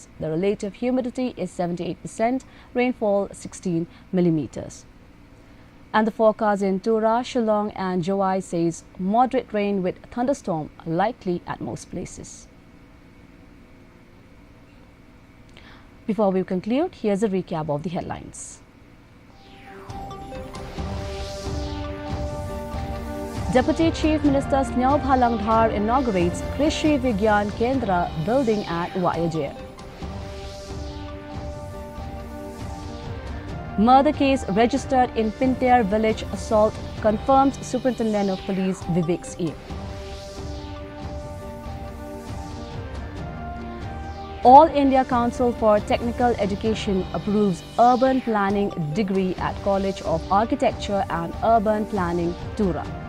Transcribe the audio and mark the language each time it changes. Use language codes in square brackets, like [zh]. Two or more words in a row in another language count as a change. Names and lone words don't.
[en] The relative humidity is 78%, rainfall 16 millimeters. And the forecast in Tura, Shillong and Jowai says moderate rain with thunderstorm likely at most places. Before we conclude, here's a recap of the headlines. Deputy Chief Minister Snehaw Bhalangdhar inaugurates Krishi Vigyan Kendra building at Wayajer. Murder case registered in Pinter village assault confirms Superintendent of Police Vivek Singh. All India Council for Technical Education approves urban planning degree at College of Architecture and Urban Planning, Tura.